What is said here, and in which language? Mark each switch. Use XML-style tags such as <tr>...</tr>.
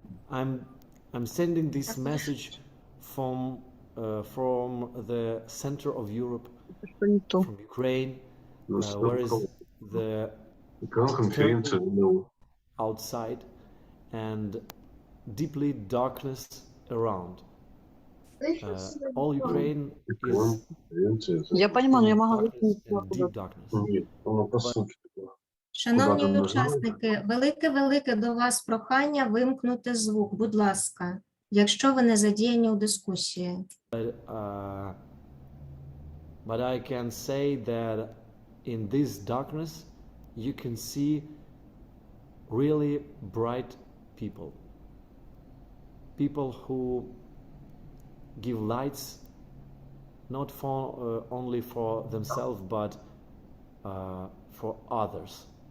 <en>I'm sending this message from the center of Europe, from Ukraine, where is the outside, and deeply darkness around. All Ukraine is</en> <ru>Я понимаю, но я могу</ru> <en>darkness and deep darkness.</en> <uk>Шановні учасники, велике до вас прохання вимкнути звук, будь ласка, якщо ви не задіяні у дискусії.</uk> <en>But I can say that in this darkness you can see really bright people. People who give lights not for only for themselves but for others.</en>